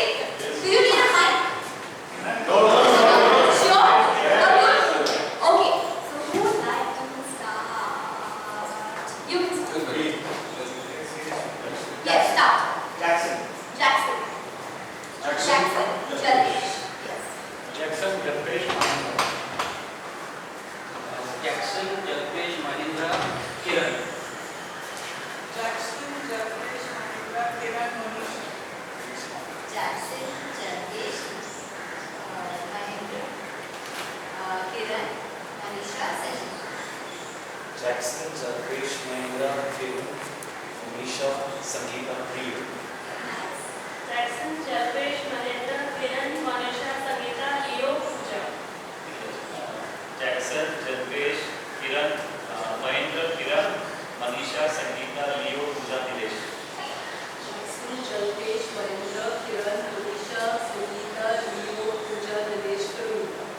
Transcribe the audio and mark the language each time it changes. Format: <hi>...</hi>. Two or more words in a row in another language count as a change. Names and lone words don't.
<en>Do you need a mic? Sure? Good? Okay. So who would like to start? You can start. Yes, start. Jackson. Jalpesh. Yes. Jackson, Jalpesh, Mahindra. Jackson, Jalpesh, Mahindra, Kiran. Jackson, Jalpesh, Mahindra, Kiran, Monisha. Jackson, Jalpesh, Mahindra, Kiran, Manisha, Sachin. Jackson, Jalpesh, Mahindra, Kiran, Monisha, Sangeeta, Rio. Nice. Jackson, Jalpesh, Mahindra, Kiran, Manisha, Sangeeta, Leo, Pooja. Jackson, Jalpesh, Kiran, Mahindra, Kiran, Manisha, Sangeeta, Leo, Pooja, Dinesh. Jackson, Jalpesh, Mahindra, Kiran, Monisha, Sangeeta, Leo, Pooja, Dinesh, Karuna.</en>